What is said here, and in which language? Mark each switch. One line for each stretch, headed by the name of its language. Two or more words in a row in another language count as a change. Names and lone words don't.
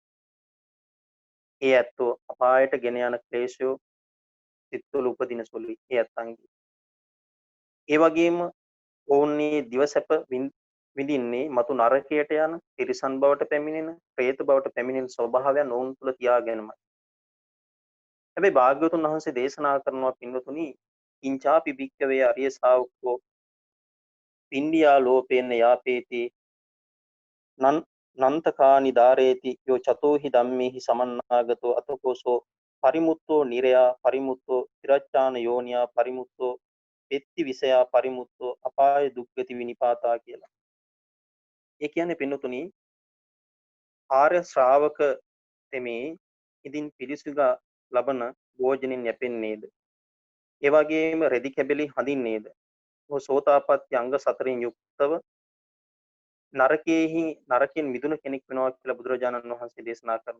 Sinhala: ඒ ඇත්තෝ අපායට ගෙන යන ක්ලේශයෝ සිත්වල උපදින සුළුයි ඒ ඇත්තන්ගේ. ඒ වගේම ඔවුන්නේ දිවසැප විඳින්නේ මතු නරකයට යන තිරිසන් බවට පැමිණෙන പ്രേත බවට පැමිණෙන ස්වභාවයන් ඔවුන් තුළ තියාගෙනමයි. හැබැයි භාග්‍යවතුන් වහන්සේ දේශනා කරනවා පින්වතුනි
Pali: ඉංචාපි භික්කවේ අරිය ශාවකෝ පින්ඩියා ලෝපේන යාපේති නන්තකානි ධාරේති යෝ චතෝහි ධම්මේහි සමන්නාගතෝ අතකෝසෝ පරිමුත්තෝ නිරයා පරිමුත්තෝ තිරච්ඡාන යෝනියා පරිමුත්තෝ පෙත්ති විසයා පරිමුත්තෝ අපාය දුක්ගති විනිපාතා කියලා.
Sinhala: ඒ කියන්නේ පින්නතුනි ආර්ය ශ්‍රාවක තෙමේ ඉදින් පිරිසිදු ලබන භෝජනෙන් යැපෙන්නේද? ඒ වගේම රෙදි කැබලි හඳින්නේද? ඔහු සෝතාපට්ටි අංග 4න් යුක්තව නරකයෙන් මිදුණු කෙනෙක් වෙනවා කියලා බුදුරජාණන් වහන්සේ දේශනා කරනවා.